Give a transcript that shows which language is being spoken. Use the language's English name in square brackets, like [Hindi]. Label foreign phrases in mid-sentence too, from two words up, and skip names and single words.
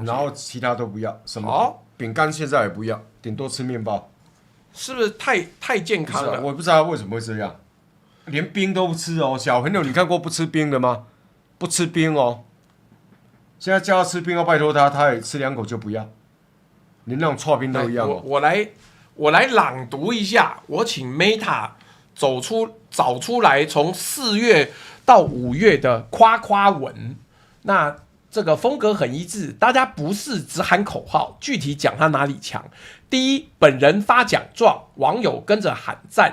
[Chinese] 然後其他都不要，什麼餅乾現在也不要，頂多吃麵包，是不是太健康了？我不知道他為什麼會這樣，連冰都不吃哦。小朋友，你看過不吃冰的嗎？不吃冰哦。現在叫他吃冰，要拜託他，他也吃2口就不要，連那種剉冰都一樣哦。我來朗讀一下，我請 Meta 找出來，從4月到5月的誇誇文。那這個風格很一致，大家不是只喊口號，具體講他哪裡強。第一，本人發獎狀，網友跟着喊讚。